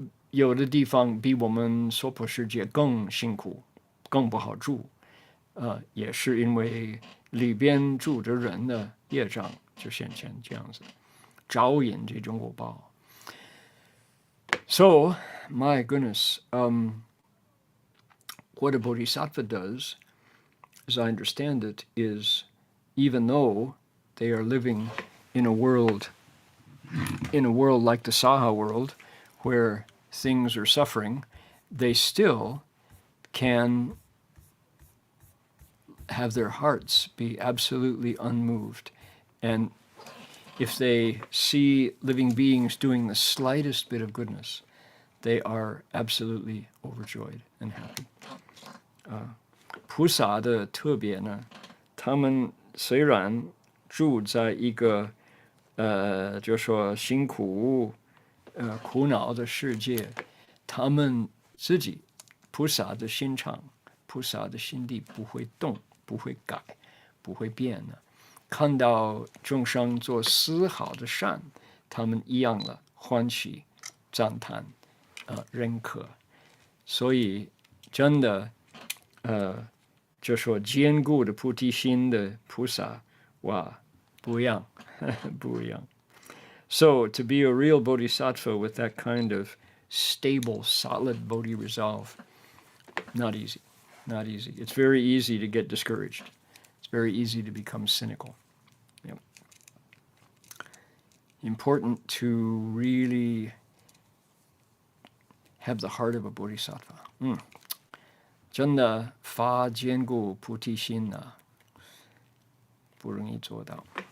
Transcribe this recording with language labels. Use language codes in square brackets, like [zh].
[zh] 有的地方比我们娑婆世界更辛苦，更不好住，也是因为里边住着人的业障就显现这样子，招引这种果报。 [en] So, my goodness, what a bodhisattva does, as I understand it, is even though they are living in a world like the Saha world, where things are suffering, they still can have their hearts be absolutely unmoved. And if they see living beings doing the slightest bit of goodness, they are absolutely overjoyed and happy. [zh] 菩萨的特别呢，他们虽然住在一个就说辛苦苦恼的世界，他们自己菩萨的心肠、菩萨的心地不会动、不会改、不会变的。看到众生做丝毫的善，他们一样的欢喜、赞叹、认可。所以真的就说坚固的菩提心的菩萨，哇，不一样，不一样。 [en] So to be a real bodhisattva with that kind of stable, solid bodhi resolve, not easy, not easy. It's very easy to get discouraged. It's very easy to become cynical. Yep. Important to really have the heart of a bodhisattva. [zh] 真的发坚固菩提心呢，不容易做到。